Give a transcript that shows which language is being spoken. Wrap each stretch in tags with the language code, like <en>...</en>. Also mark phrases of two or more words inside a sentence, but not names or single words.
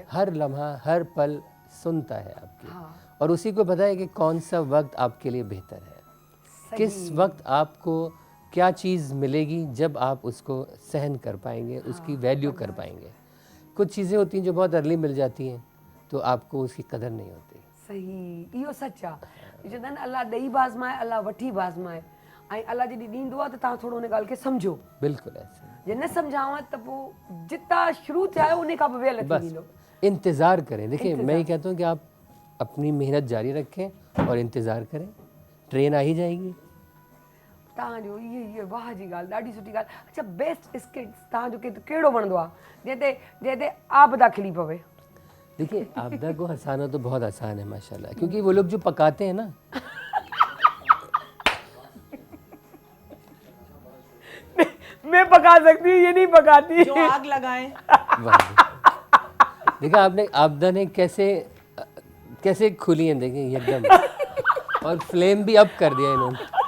<hi>हर लम्हा हर पल सुनता है आपकी, और उसी को पता है कि कौन सा वक्त आपके लिए बेहतर है, किस वक्त आपको क्या चीज़ मिलेगी जब आप उसको सहन कर पाएंगे, उसकी वैल्यू कर पाएंगे। कुछ चीज़ें होती हैं जो बहुत अर्ली मिल जाती हैं, तो आपको उसकी कदर नहीं होती। सही,</hi> <sd>इहो सच आहे। चवंदा आहिनि अल्लाह ॾेई बाज़माए, अल्लाह वठी बाज़माए। ऐं अल्लाह जॾहिं ॾींदो आहे त तव्हां थोरो उन ॻाल्हि खे सम्झो।</sd> <hi>बिल्कुल ऐसे।</hi> <sd>जे न सम्झाव त पोइ जितां शुरू थिया आहियो उन खां पोइ वेल थी</sd> <hi>बस</hi> <sd>वेंदो।</sd> <hi>इंतज़ार करें। देखिए, मैं ये कहता हूँ कि आप अपनी मेहनत जारी रखें और इंतज़ार करें, ट्रेन आ ही जाएगी।</hi> <sd>तव्हांजो इहे वाह जी ॻाल्हि, ॾाढी सुठी ॻाल्हि। अच्छा,</sd> <en>best skits</en> <sd>तव्हांजो कहिड़ो वणंदो आहे जंहिं ते आबदा खिली पवे?</sd> <hi>देखिए, आपदा को हंसाना तो बहुत आसान है माशाल्लाह, क्योंकि वो लोग जो पकाते हैं ना, मैं पका सकती हूँ, ये नहीं पकाती। जो आग लगाएं। देखा आपने आपदा ने कैसे खुली हैं, देखिए एकदम, और फ्लेम भी अप कर दिया इन्होंने।</hi>